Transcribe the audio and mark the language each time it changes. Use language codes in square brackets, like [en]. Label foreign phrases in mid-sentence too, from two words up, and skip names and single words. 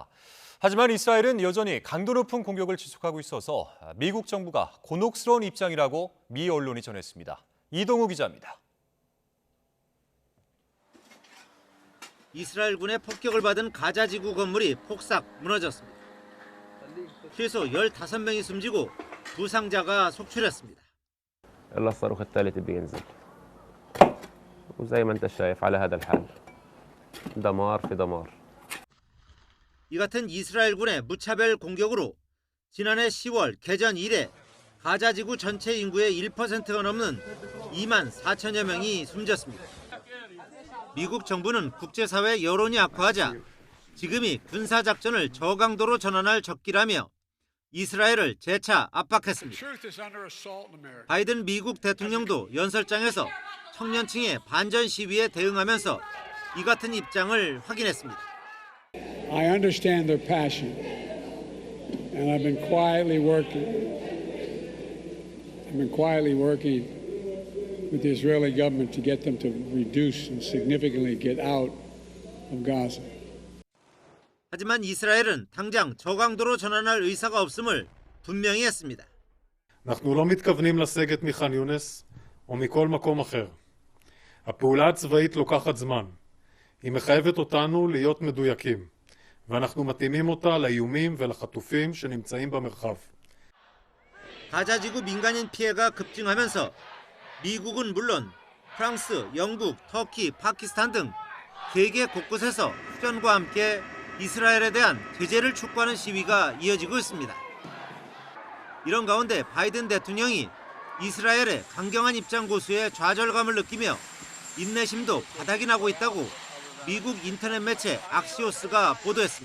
[ko] 하지만 이스라엘은 여전히 강도 높은 공격을 지속하고 있어서 미국 정부가 곤혹스러운 입장이라고 미 언론이 전했습니다. 이동우 기자입니다. 이스라엘군의 폭격을 받은 가자 지구 건물이 폭삭 무너졌습니다. 최소 15명이 숨지고 부상자가 속출했습니다. [ar] يلا الصاروخ الثالث بينزل وزي ما انت شايف على هذا الحال دمار في دمار. [ko] 이 같은 이스라엘군의 무차별 공격으로 지난해 10월 개전 이래 가자 지구 전체 인구의 1%가 넘는 2만 4천여 명이 숨졌습니다. 미국 정부는 국제사회 여론이 악화하자 지금이 군사작전을 저강도로 전환할 적기라며 이스라엘을 재차 압박했습니다. 바이든 미국 대통령도 연설장에서 청년층의 반전 시위에 대응하면서 이 같은 입장을 확인했습니다. [en] I understand their passion, and I've been quietly working with the Israeli government to get them to reduce and significantly get out of Gaza. [ko] 하지만 이스라엘은 당장 저강도로 전환할 의사가 없음을 분명히 했습니다. [he] אנחנו לא מתכוונים לסגת מח'אן יונס או מכל מקום אחר. הפעולה הצבאית לוקחת זמן. היא מחייבת אותנו להיות מדויקים, ואנחנו מתאימים אותה לאיומים ולחטופים שנמצאים במרחב. [ko] 가자 지구 민간인 피해가 급증하면서 미국은 물론 프랑스, 영국, 터키, 파키스탄 등 세계 곳곳에서 휴전과 함께 이스라엘에 대한 제재를 촉구하는 시위가 이어지고 있습니다. 이런 가운데 바이든 대통령이 이스라엘의 강경한 입장 고수에 좌절감을 느끼며 인내심도 바닥이 나고 있다고 미국 인터넷 매체 악시오스가 보도했습니다.